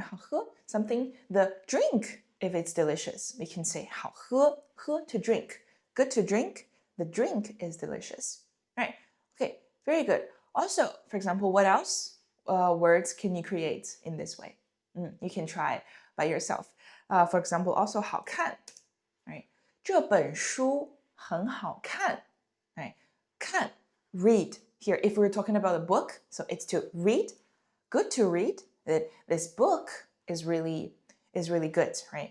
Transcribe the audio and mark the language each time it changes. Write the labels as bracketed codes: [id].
[en] 好喝, something, the drink, if it's delicious, we can say 好喝, 喝 to drink. Good to drink, the drink is delicious. Right? Okay, very good. Also, for example, what else words can you create in this way? You can try by yourself. For example, also 好看, right? [zh] 这本书很好看, [en] right? 看, read. Here, if we're talking about a book, so it's to read. Good to read. This book is really good, right?